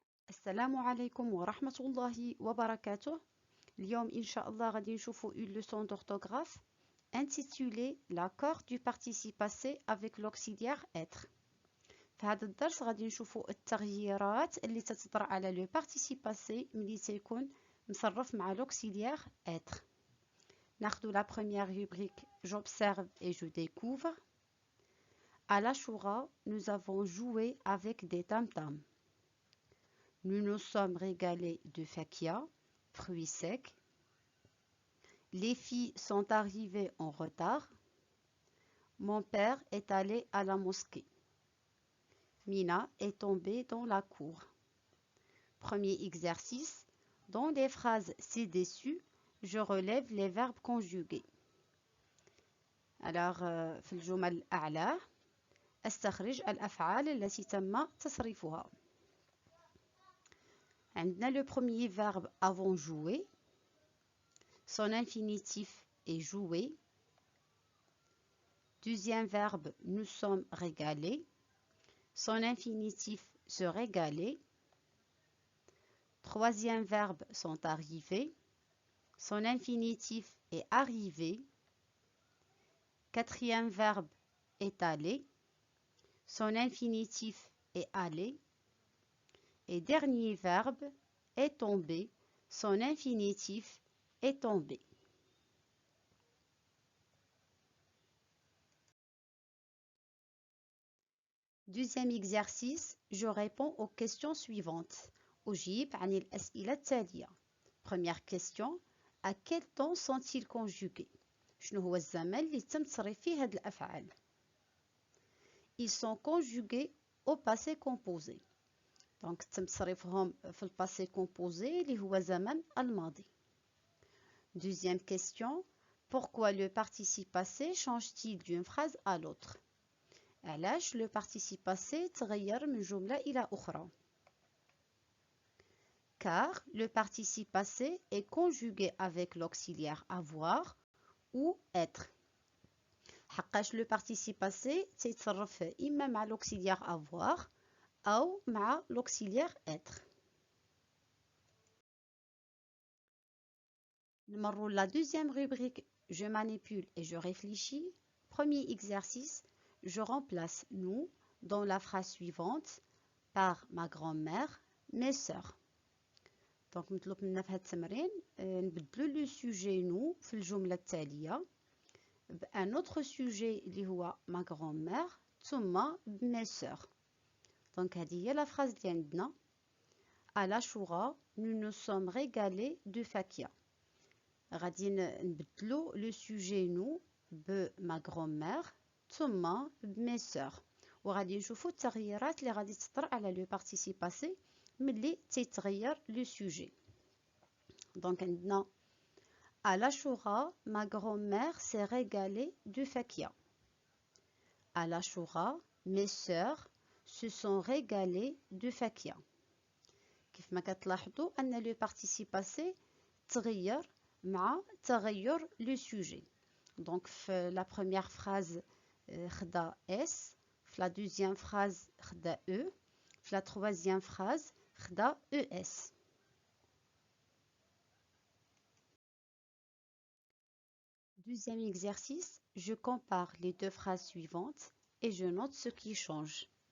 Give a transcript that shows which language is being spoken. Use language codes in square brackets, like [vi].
[ar] السلام عليكم ورحمة الله وبركاته. اليوم إن شاء الله غادي نشوفوا [fr] une leçon d'orthographe intitulée l'accord du participe passé avec l'auxiliaire être. في هذا الدرس غادي نشوفوا التغييرات اللي تطرأ على لو participe passé ملي تيكون مصرف مع l'auxiliaire être. [ar] ناخذ [fr] la première rubrique j'observe et je découvre. À l'Achoura, nous avons joué avec des tam-tams. Nous nous sommes régalés de fakia, fruits secs. Les filles sont arrivées en retard. Mon père est allé à la mosquée. Mina est tombée dans la cour. Premier exercice. Dans les phrases ci-dessus, je relève les verbes conjugués. Alors, [ar] في الجمل الأعلى استخرج الأفعال التي تم تصريفها. عندنا [fr] le premier verbe avons joué. Son infinitif est joué. Deuxième verbe, nous sommes régalés. Son infinitif se régaler. Troisième verbe, sont arrivés. Son infinitif est arrivé. Quatrième verbe, est allé. Son infinitif est allé. Et dernier verbe, est tombé. Son infinitif est tombé. Deuxième exercice, je réponds aux questions suivantes. [ar] أجيب عن الأسئلة التالية. [fr] Première question, à quel temps sont-ils conjugués؟ [ar] شنو هو الزمن اللي تم تصريف فيه هاد الأفعال؟ [fr] Ils sont conjugués au passé composé. [ar] Donc تم تصريفهم في الباسي composé اللي هو زمن الماضي. [fr] Deuxième question, pourquoi le participe passé change-t-il d'une phrase à l'autre؟ [ar] علاش [fr] le participe passé [ar] تغير من جملة إلى أخرى؟ [fr] Car le participe passé est conjugué avec l'auxiliaire avoir ou être. [ar] حقاش le participe passé تيتصرف إما مع l'auxiliaire avoir أو مع l'auxiliaire être. نمروا [fr] la deuxième rubrique je manipule et je réfléchis. Premier exercice, je remplace nous dans la phrase suivante par ma grand-mère, mes sœurs. [ar] Donc مطلوب منا في هذا التمرين نبدلو لو سوجي نو في الجملة التالية بان اوتر سوجي اللي هو ما grand-mère ثم mes sœurs. دونك هذه هي لا فراز اللي عندنا. [fr] à l'Achoura nous nous sommes régalés de fakia. [ar] غادي نبدلو لو سوجي نو ب ma grand-mère ثم mes sœurs. وغادي نشوفو التغييرات اللي غادي تطرأ على لو participe passé ملي تيتغير لو سوجي. دونك عندنا [fr] à l'Achoura ma grand-mère s'est régalée de fakia. à l'Achoura mes sœurs se sont régalées de fakia. [ar] كيف ما كتلاحظوا ان لو participe passé تغير مع تغير لو سوجي. دونك في لا première phrase خدا اس، في لا deuxième phrase خدا او، في لا troisième phrase خدا ES. [fr] Deuxième exercice, je compare les deux phrases suivantes et je note ce qui change.